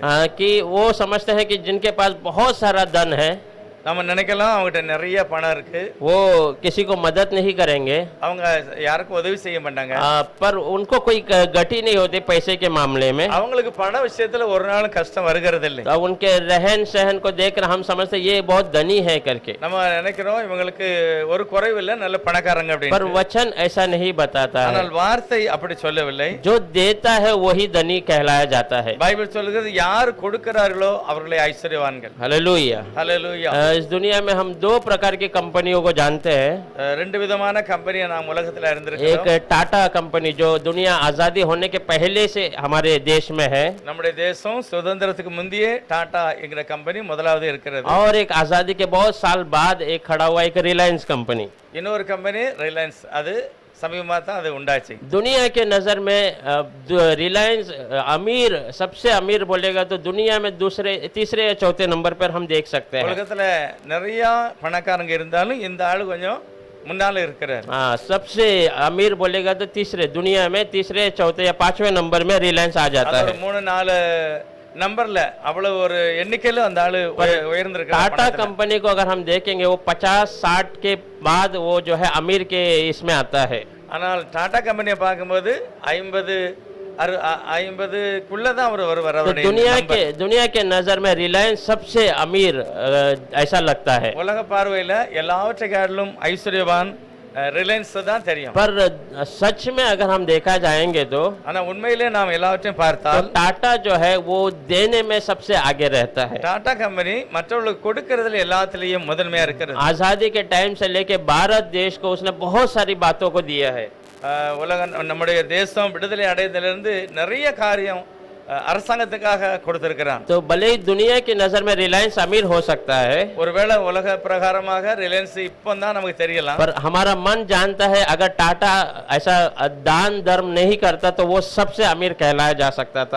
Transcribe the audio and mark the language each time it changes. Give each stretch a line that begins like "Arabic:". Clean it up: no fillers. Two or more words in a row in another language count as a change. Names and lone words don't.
Hindi: कि वो समझते हैं कि जिनके पास बहुत सारा धन है
Tamil: நம்ம நினைக்கலாம் அவங்ககிட்ட நிறைய பணம் இருக்கு,
Hindi: वो किसी को मदद नहीं करेंगे,
Tamil: அவங்க யாருக்கும் உதவி செய்ய மாட்டாங்க,
Hindi: पर उनको कोई गति नहीं होती पैसे के मामले में।
Tamil: அவங்களுக்கு பண விஷயத்துல ஒரு நாள் கஷ்டம் வருகிறது இல்லை.
Hindi: तो उनके रहन सहन को देखकर हम समझते ये बहुत धनी है करके,
Tamil: நம்ம நினைக்கிறோம் இவங்களுக்கு ஒரு குறைவு இல்லை, நல்ல பணக்காரங்க
Hindi: पर
Tamil: அப்படின்னு.
Hindi: वचन ऐसा नहीं बताता है।
Tamil: ஆனால் வார்த்தை அப்படி சொல்லவில்லை.
Hindi: जो देता है वही धनी कहलाया जाता है।
Tamil: பைபிள் சொல்லுகிறது யார் கொடுக்கிறார்களோ அவர்களே ஐஸ்வர்யவான்கள்.
Hindi: हालेलुया।
Tamil: ஹalleluya.
Hindi: इस दुनिया में हम दो प्रकार की कंपनियों को जानते हैं।
Tamil: ரெண்டு விதமான கம்பெனியை நாம் உலகத்துல
Hindi: एक
Tamil: இருந்திருக்கிறோம்.
Hindi: टाटा कंपनी जो दुनिया आजादी होने के पहले से हमारे देश में है,
Tamil: நம்முடைய தேசம் சுதந்திரத்துக்கு முந்தையே டாடா என்கிற கம்பெனி முதலாவது இருக்கிறது.
Hindi: और एक आजादी के बहुत साल बाद एक खड़ा हुआ एक रिलायंस कंपनी।
Tamil: இன்னொரு கம்பெனி ரிலையன்ஸ், அது சமீபமாக தான் அது உண்டாச்சு.
Hindi: दुनिया के नज़र में रिलायंस अमीर सबसे अमीर बोलेगा तो दुनिया में दूसरे तीसरे या चौथे नंबर पर हम देख सकते हैं।
Tamil: உலகத்துல நிறைய பணக்காரங்க இருந்தாலும் இந்த ஆளு கொஞ்சம் முன்னால இருக்கிறார்.
Hindi: हाँ, सबसे अमीर बोलेगा तो तीसरे दुनिया में तीसरे चौथे या पांचवें नंबर में रिलायंस आ जाता
Tamil: அது
Hindi: है।
Tamil: 3-4 நம்பர்ல அவ்வளவு ஒரு எண்ணிக்கையில அந்த ஆளு உயர்ந்திருக்கிறார்.
Hindi: टाटा कंपनी को अगर हम देखेंगे वो 50-60 के बाद वो जो है अमीर के इसमें आता है।
Tamil: ஆனால் டாடா கம்பெனியை பார்க்கும்போது 50-50க்குள்ள தான் அவர் வருவார்.
Hindi: तो दुनिया के नजर में रिलायंस सबसे अमीर ऐसा लगता है।
Tamil: உலக பார்வையில எல்லாவற்றை காட்டிலும் ஐஸ்வர்யவான் ரிலையன்ஸ் தான் தெரியும்.
Hindi: पर सच में अगर हम देखा जाएंगे तो
Tamil: ஆனா உண்மையிலே நாம் எல்லாவற்றையும் பார்த்தால்
Hindi: टाटा जो है वो देने में सबसे आगे रहता है।
Tamil: டாடா கம்பெனி மற்றவர்களுக்கு கொடுக்கறதுல எல்லாத்துலயும் முதன்மையா இருக்கிறது.
Hindi: आजादी के टाइम से लेके भारत देश को उसने बहुत सारी बातों को दिया है।
Tamil: உலகம் நம்முடைய தேசம் விடுதலை அடைந்ததிலிருந்து நிறைய காரியம் அரசாங்கத்துக்காக கொடுத்திருக்கிறான்.
Hindi: तो भले ही दुनिया की नजर में रिलायंस अमीर हो सकता है,
Tamil: ஒருவேளை உலக பிரகாரமாக ரிலையன்ஸ் இப்பதான் நமக்கு தெரியலாம்.
Hindi: पर हमारा मन जानता है अगर टाटा ऐसा दान धर्म नहीं करता तो वो सबसे अमीर कहलाया जा सकता था।